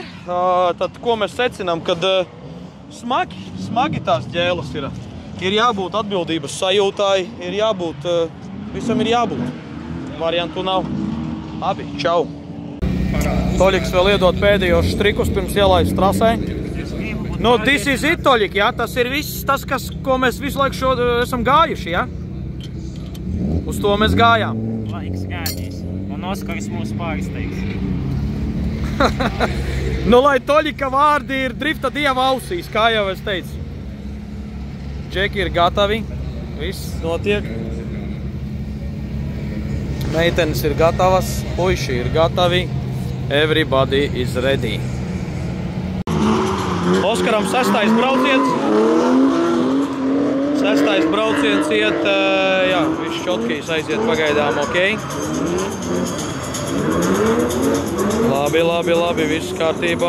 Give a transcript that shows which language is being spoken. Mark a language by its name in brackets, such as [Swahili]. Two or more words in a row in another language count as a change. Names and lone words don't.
[Latvian] Tad, ko mēs secinām, kad smagi tās ģēlas ir. Ir jābūt atbildības sajūtai, visam ir jābūt. Variantu nav. Labi, čau. Toļiks vēl iedod pēdējos strikus pirms ielaist trasē. [English] This is it, [Latvian] Toļik, jā? Tas ir viss tas, ko mēs visu laiku esam gājuši, jā? Uz to mēs gājām. Laiks gādīs. Un Oskaris mūs pārsteigs. Lai Toļika vārdi ir drifta dieva ausīs, kā jau es teicu. Džeki ir gatavi, viss notiek. Meitenes ir gatavas, puiši ir gatavi. [English] Everybody is ready. [Latvian] Oskaram 6. brauciens. 6. brauciens iet, viss šotkīs aiziet pagaidām, ok. Labi, viss kārtībā.